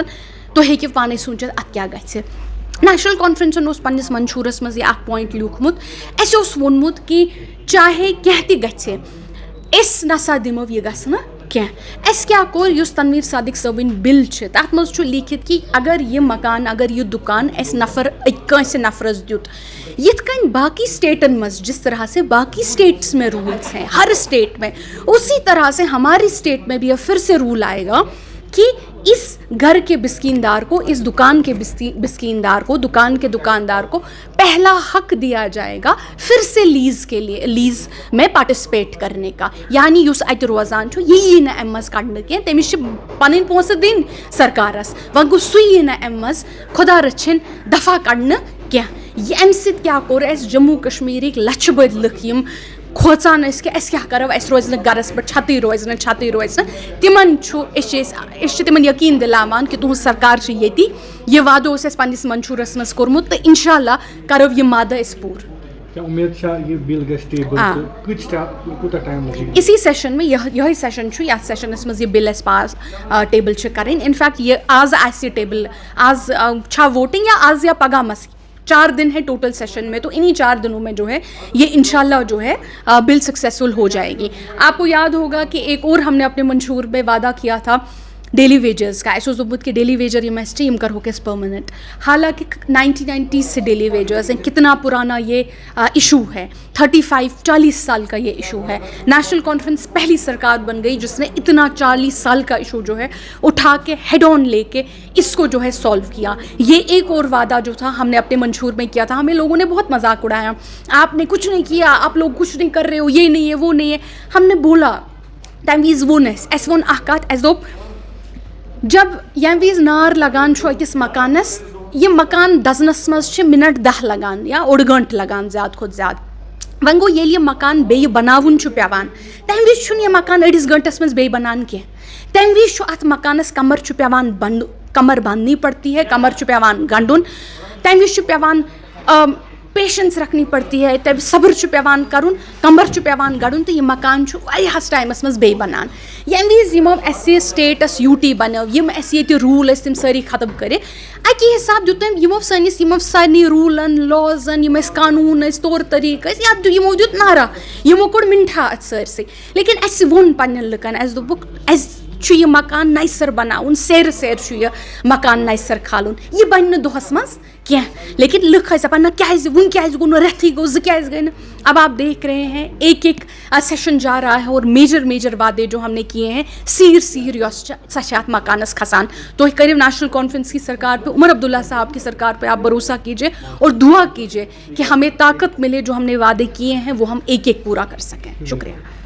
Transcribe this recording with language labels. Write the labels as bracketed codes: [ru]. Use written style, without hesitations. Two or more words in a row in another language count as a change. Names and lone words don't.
[ks] تُہۍ ہیٚکِو پانَے سوٗنٛچِتھ اَتھ کیٛاہ گژھِ. نیشنل کانفرنسن اوس پننِس منشورس منٛز یہِ اکھ پویِنٹ لیوٗکھمُت, اَسہِ اوس ووٚنمُت کہِ چاہے کینٛہہ تہِ گژھِ, أسۍ نسا دِمو یہِ گژھنہٕ کینٛہہ. اَسہِ کیٛاہ کوٚر, یُس تنویٖر صادق صٲبٕنۍ بِل چھِ تَتھ منٛز چھُ لیٖکھِتھ کہِ اگر یہِ مکان, اگر یہِ دُکان اَسہِ نفر کٲنٛسہِ نفرس دیُت, یِتھ کٔنۍ باقی اسٹیٹن منٛز [ur] جس طرح سے باقی اسٹیٹس میں رولس ہیں ہر اسٹیٹ میں, اسی طرح سے ہماری اسٹیٹ میں بھی اب پھر سے رول آئے گا کہ اس گھر کے بسکیندار کو, اس دکان کے بسکیندار کو, دکان کے دکاندار کو پہلا حق دیا جائے گا پھر سے لیز کے لیے, لیز میں پارٹیسپیٹ کرنے کا. [ks] یعنی یُس اَتہِ روزان چھُ یہِ یی نہٕ اَمہِ منٛز کَڑنہٕ کینٛہہ, تٔمِس چھِ پَنٕنۍ پونٛسہٕ دِنۍ سرکارَس, وۄنۍ گوٚو سُہ یی نہٕ اَمہِ منٛز خۄدا رٔچھِنۍ دفع کَڑنہٕ کینٛہہ. اَمہِ سۭتۍ کیٛاہ کوٚر اَسہِ, جموں کشمیٖرٕکۍ لَچھٕ بٔدۍ لُکھ یِم کھوژان ٲسۍ کہِ أسۍ کیٛاہ کَرو, اَسہِ روزِ نہٕ گَرَس پٮ۪ٹھ چھَتٕے روزِ نہٕ, تِمَن چھُ أسۍ چھِ تِمَن یقیٖن دِلاوان کہِ تُہٕنٛز سرکار چھِ ییٚتی. یہِ وعدٕ اوس اَسہِ پنٛنِس منشوٗرَس منٛز کوٚرمُت تہٕ اِنشاء اللہ کَرو یِم وعدٕ أسۍ پوٗرٕ. [ur] اسی سیشن میں [ks] یِہوٚے سیشن چھُ یَتھ سیشنَس منٛز یہِ بِل اَسہِ پاس ٹیبل چھِ کَرٕنۍ. اِنفیکٹ یہِ آز آسہِ یہِ ٹیبل, آز چھا ووٹنگ یا آز یا پگہ مس, [ur] 4 دن ہے ٹوٹل سیشن میں, تو انہیں 4 دنوں میں جو ہے یہ انشاءاللہ جو ہے بل سکسیسفل ہو جائے گی. آپ کو یاد ہوگا کہ ایک اور ہم نے اپنے منشور میں وعدہ کیا تھا [en] daily wagers [ur] کا. ایسو ثبوت کہ [en] daily wager [ur] یہ میں اسٹریم کر ہو کس پرماننٹ. حالانکہ 1990 سے [en] daily wagers [ur] ہیں, کتنا پرانا یہ ایشو ہے, 40 سال کا یہ ایشو ہے. نیشنل کانفرنس پہلی سرکار بن گئی جس نے اتنا 40 سال کا ایشو جو ہے اٹھا کے [en] head on [ur] لے کے اس کو جو ہے سالو کیا. یہ ایک اور وعدہ جو تھا ہم نے اپنے منشور میں کیا تھا. ہمیں لوگوں نے بہت مذاق اڑایا, آپ نے کچھ نہیں کیا, آپ لوگ کچھ نہیں کر رہے ہو, یہ نہیں ہے وہ نہیں ہے. ہم نے بولا [ks] تَمہِ وِزِ ووٚن اَسہِ ووٚن اکھ کَتھ, اَسہِ دوٚپ جب ییٚمہِ وِزِ نار لگان چھُ أکِس مکانس, یہِ مکان دزنس منٛز چھِ مِنٹ 10 لگان یا اوٚڑ گٲنٛٹہٕ لگان زیادٕ کھۄتہٕ زیادٕ. ون گو ییٚلہِ یہِ مکان بیٚیہِ بناوُن چھُ پیٚوان تَمہِ وِزِ چھُنہٕ یہِ مکان أڑِس گٲنٛٹَس منٛز بیٚیہِ بنان کینٛہہ تَمہِ وِزِ چھُ اَتھ مکانَس کمر چھُ پیٚوان [ur] کمر باندھنی پڑتی ہے [ks] کمر چھُ پیٚوان گنٛڈُن تَمہِ وِزِ چھُ پیٚوان [ur] پیشنس رکھنی پڑتی ہے [ks] تَمہِ صبر چھُ پیٚوان کَرُن کمر چھُ پیٚوان گنٛڈُن تہٕ یہِ مکان چھُ واریاہَس ٹایمَس منٛز بیٚیہِ بنان ییٚمہِ وِزِ یِمو اَسہِ سٹیٹَس یوٗ ٹی بنٲو یِم اَسہِ ییٚتہِ روٗل ٲسۍ تِم سٲری ختم کٔرِتھ اَکے حِساب دیُت تٔمۍ یِمو سارنٕے روٗلَن لازَن یِم اَسہِ قانوٗن ٲسۍ طور طریٖقہٕ ٲسۍ یَتھ یِمو دیُت نعرہ یِمو کوٚڑ مِنٹھا اَتھ سٲرسٕے لیکِن اَسہِ ووٚن پنٛنٮ۪ن لُکَن اَسہِ دوٚپُکھ اَسہِ چھُ یہِ مکان نَیہِ بناوُن سیرِ سیرِ چھُ یہِ مکان نَیہِ کھالُن یہِ بنہِ نہٕ دۄہَس منٛز کینٛہہ لیکن لُکھ ٲسۍ دَپان نہ کیٛازِ وٕنۍ کیٛازِ گوٚو نہٕ رٮ۪تھٕے گوٚو زٕ کیٛازِ گٔے نہٕ [ur] اب آپ دیکھ رہے ہیں ایک سیشن جا رہا ہے اور میجر وعدے جو ہم نے کیے ہیں [ks] سیر یۄس چھِ سۄ چھِ اَتھ مکانَس کھسان تُہۍ کٔرِو [ur] نیشنل کانفرنس کی سرکار پہ عمر عبداللہ صاحب کی سرکار پہ آپ بھروسہ کیجیے اور دعا کیجیے کہ ہمیں طاقت ملے جو ہم نے وعدے کیے ہیں وہ ہم ایک پورا کر سکیں. شکریہ.